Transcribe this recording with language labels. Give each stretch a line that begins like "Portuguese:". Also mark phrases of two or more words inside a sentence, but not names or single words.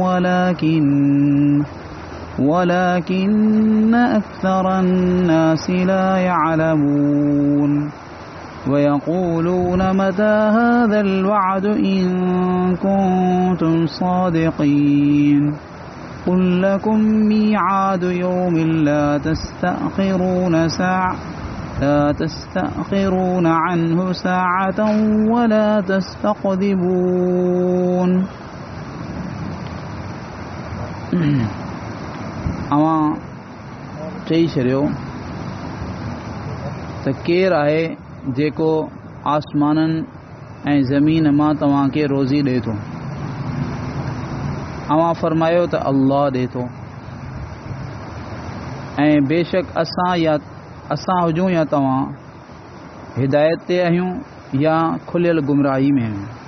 Arabic: ولكن أكثر الناس لا يعلمون ويقولون متى هذا الوعد إن كنتم صادقين قل لكم ميعاد يوم لا تستأخرون عنه ساعة ولا تستقدمون
Sindhi: अवां चई छॾियो त केरु आहे जेको आसमाननि ऐं ज़मीन मां तव्हांखे रोज़ी ॾिए थो। अवां फरमायो त अल्लाह ॾिए थो ऐं बेशक असां हुजूं या तव्हां हिदायत ते आहियूं या खुलियल गुमराही में आहियूं।